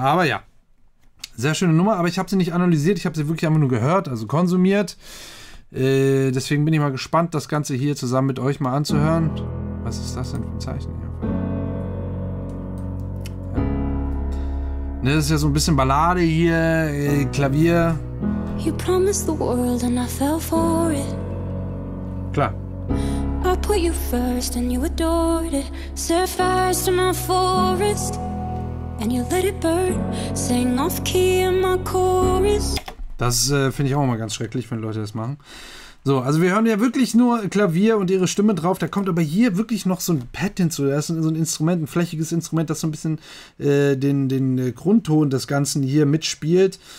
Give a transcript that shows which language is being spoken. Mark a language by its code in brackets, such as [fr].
[de] Aber ja, sehr schöne Nummer, aber ich habe sie nicht analysiert, ich habe sie wirklich einfach nur gehört, also konsumiert. Deswegen bin ich mal gespannt, das Ganze hier zusammen mit euch mal anzuhören. Was ist das denn für ein Zeichen hier? Ja. Ne, das ist ja so ein bisschen Ballade hier, Klavier. [en] You promised the world and I fell for it. [de] Klar. [en] I put you first and you adored it. Set fires to my forest and you let it burn. Sang off key in my chorus. [de] Das finde ich auch immer ganz schrecklich, wenn Leute das machen. So, also wir hören ja wirklich nur Klavier und ihre Stimme drauf. Da kommt aber hier wirklich noch so ein Pad hinzu. Das ist so ein Instrument, ein flächiges Instrument, das so ein bisschen den Grundton des Ganzen hier mitspielt.